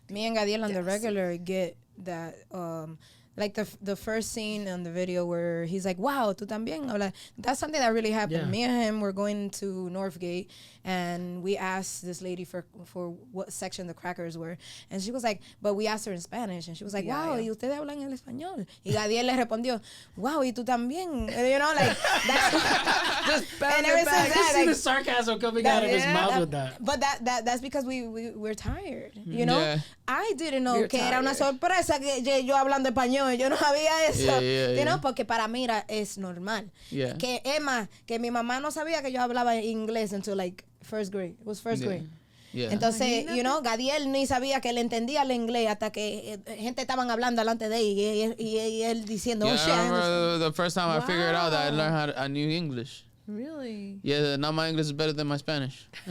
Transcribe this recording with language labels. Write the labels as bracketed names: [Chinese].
[English] Me and Gadiel on the regular get that. Like the first scene on the video where he's like, "Wow, [Spanish] tú también." [English] I'm like, that's something that really happened. Yeah. Me and him were going to Northgate, and we asked this lady for what section the crackers were, and she was like, but we asked her in Spanish, and she was like, "Wow, [Spanish] y ustedes hablan el español?" Y Gadiel le respondió, "Wow, y tú también." [English] Like that's and ever since I that, see the sarcasm coming out of his mouth with that. But that's because we're tired, Yeah. I didn't know [Spanish] que era una sorpresa que yo hablando español. Yo no sabía eso, porque para mí es normal. [English] Yeah. [Spanish] Que Emma, que mi mamá no sabía que yo hablaba inglés [English] until like first grade. It was first grade. Yeah. [Spanish] Entonces, Gadiel ni sabía que él entendía el inglés hasta que gente estaban hablando delante de él y él diciendo, [English] Yeah, "Oh shit." I remember the first time I figured out that I learned I knew English. Really? Yeah, now my English is better than my Spanish.